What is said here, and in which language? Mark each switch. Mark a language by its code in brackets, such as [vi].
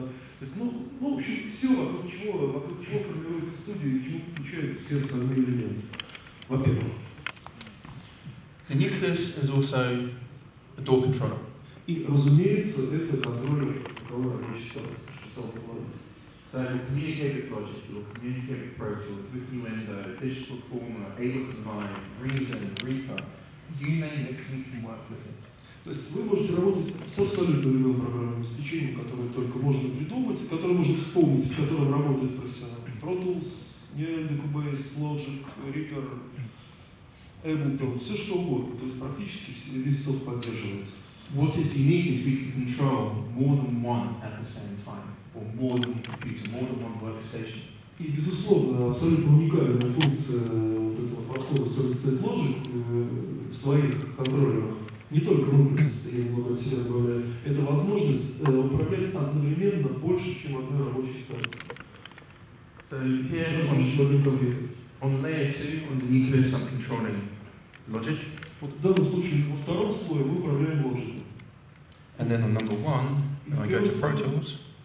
[ru] То есть, ну, в общем, все, вокруг чего формируется студия и к чему подключаются все остальные элементы. Во-первых. [en] The Nucleus is also a door controller. [ru] И, разумеется, это контроллер цифровой рабочей станции, что самое главное. [en] So you'll communicate with Logic, you'll communicate with Pro Tools, with Nuendo, Digital Former, Ableton Live, Reason, Reaper. You name it, we can work with it. [ru] То есть вы можете работать с абсолютно любым программным обеспечением, которое только можно придумать, которое можно вспомнить, с которым работает профессионал. Pro Tools, Nuendo, Cubase, Logic, Reaper, Ableton, все что угодно. То есть практически весь софт поддерживается. [en] What is unique is we can control more than one at the same time, or more than one computer, more than one workstation. [ru] И, безусловно, абсолютно уникальная функция вот этого подхода Solid State Logic в своих контроллерах, не только Nucleus, я немного от себя добавляю, это возможность управлять одновременно больше, чем одной рабочей станцией. [en] So here on layer 2, on the Nucleus, I'm controlling Logic. [ru] Вот в данном случае во втором слое мы управляем Logic. [en] And then on number 1, I go to Pro Tools.